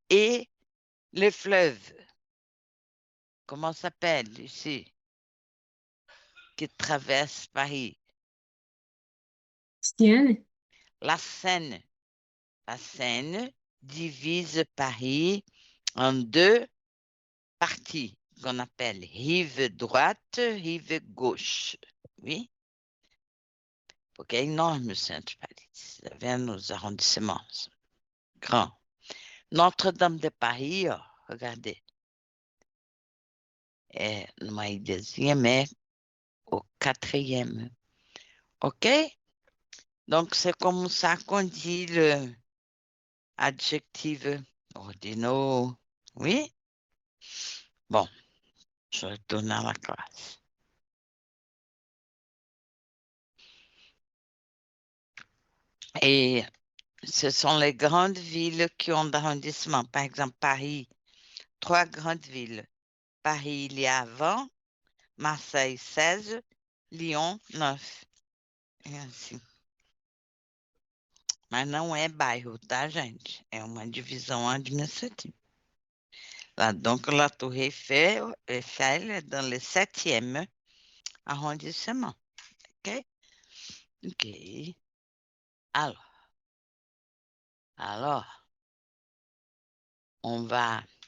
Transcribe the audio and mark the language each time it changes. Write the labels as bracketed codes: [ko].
[fr] Et les fleuves, comment ça s'appelle ici, qui traverse Paris? Seine. La Seine. La Seine divise Paris en deux parties qu'on appelle rive droite, rive gauche. Oui? [pt] Porque é enorme o centro de Paris. Está vendo os arrondissements? Grand. [fr] Notre-Dame de Paris, ó, regardez. [pt] É numa ilhazinha, [fr] mais au 4e. OK? Donc, c'est comme ça qu'on dit le adjectif ordinaux. Oui? Bon, je retourne à la classe. Et ce sont les grandes villes qui ont d'arrondissement. Par exemple, Paris, 3 grandes villes. Paris, il y a 20, Marseille, 16, Lyon, 9. [pt] É assim. Mas não é bairro, tá, gente? É uma divisão administrativa. [fr] Donc, la Tour Eiffel est dans le 7e arrondissement. OK? OK. Alors, on va